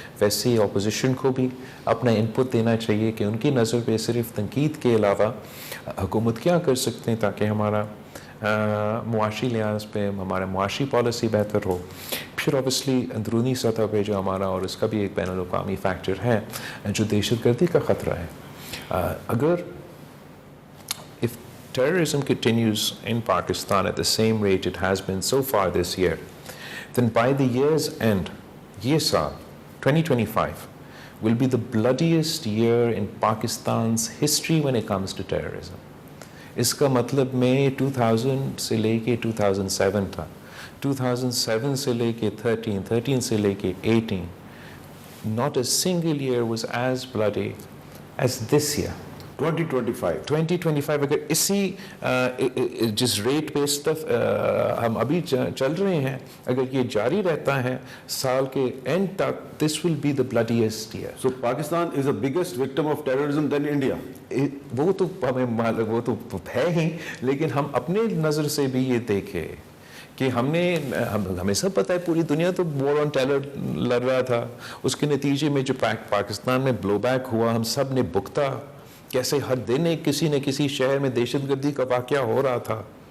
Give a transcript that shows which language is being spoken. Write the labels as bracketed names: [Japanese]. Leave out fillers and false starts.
[Urdu] ویسے ہی اپوزیشن کو بھی اپنا انپٹ دینا چاہیے کہ ان کی نظر پہ صرف تنقید کے علاوہ حکومت کیا کر سکتے ہیں تاکہ ہمارا معاشی لحاظ پہ ہمارا معاشی پالیسی بہتر ہو. پھر اوبیسلی اندرونی سطح پہ جو ہمارا, اور اس کا بھی ایک بین الاقوامی فیکٹر ہے, جو دہشت گردی کا خطرہ ہے. اگر [English] if terrorism continues in Pakistan at the same rate it has been so far this year, then by the year's end, [Urdu] یہ سال [English] 2025 will be the bloodiest year in Pakistan's history when it comes to terrorism. [Urdu] اس کا مطلب میں 2000 سے لے کے 2007 تھا, 2007 سے لے کے 13 سے لے کے 18, [English] not a single year was as bloody as this year. [Urdu] 2025 اگر اسی جس ریٹ پہ ہم ابھی چل رہے ہیں, اگر یہ جاری رہتا ہے سال کے اینڈ تک, [English] this will be the bloodiest year. So Pakistan is the biggest victim of terrorism than India. [Urdu] وہ تو ہمیں وہ تو ہے ہی, لیکن ہم اپنے نظر سے بھی یہ دیکھیں کہ ہمیں سب پتہ ہے پوری دنیا تو وار آن ٹیرر لڑ رہا تھا. اس کے نتیجے میں جو پاکستان میں بلو بیک ہوا, ہم سب نے بھگتا, کیسے ہر دن کسی نہ کسی شہر میں دہشت گردی کا واقعہ ہو رہا تھا.